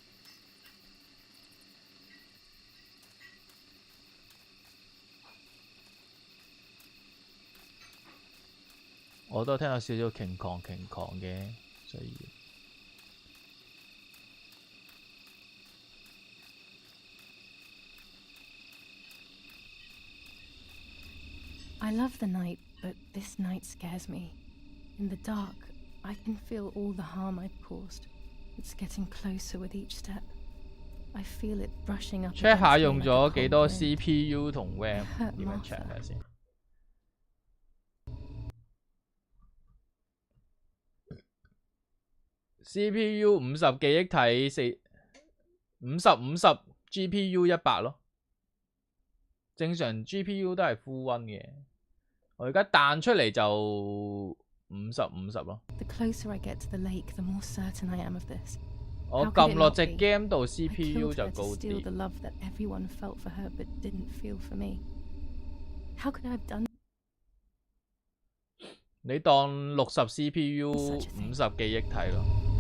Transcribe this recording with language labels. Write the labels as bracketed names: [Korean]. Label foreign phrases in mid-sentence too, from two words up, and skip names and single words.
[Cantonese] 我都聽到少少鏗鏘嘅，所以。 [English] I love the night, but this night scares me. In the dark, I can feel all the harm I've caused. It's getting closer with each step. I feel it brushing up. [Cantonese] check 下用咗幾多 CPU 同 RAM， 點樣 check 下先？ CPU 50記憶體50 GPU 100咯，正常 GPU 都係 [English] full one [Cantonese] 嘅。我而家彈出嚟就50咯。我撳落隻 game 度 CPU 就高啲。你當60 CPU 50記憶體咯。